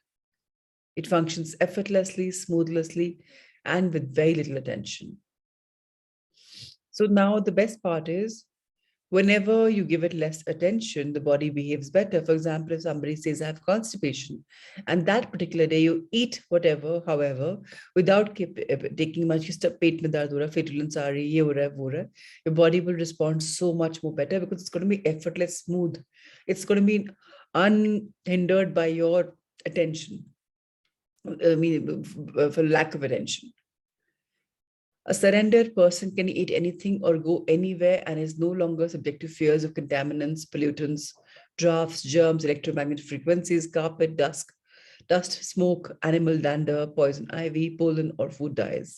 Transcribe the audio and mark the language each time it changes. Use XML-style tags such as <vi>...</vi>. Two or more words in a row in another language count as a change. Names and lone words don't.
<en>It functions effortlessly, smoothly, and with very little attention. So now the best part is, whenever you give it less attention, the body behaves better. For example, if somebody says, I have constipation, and that particular day you eat whatever, however, without taking much,</en> <hi>पेट में दर्द हो रहा,</hi> <en>flatulence</en> <hi>आ रही, ये हो रहा, वो रहा,</hi> <en>your body will respond so much more better because it's going to be effortless, smooth. It's going to be unhindered by your attention. I mean, for lack of attention. A surrendered person can eat anything or go anywhere and is no longer subject to fears of contaminants, pollutants, drafts, germs, electromagnetic frequencies, carpet, dust, smoke, animal dander, poison ivy, pollen, or food dyes.</en>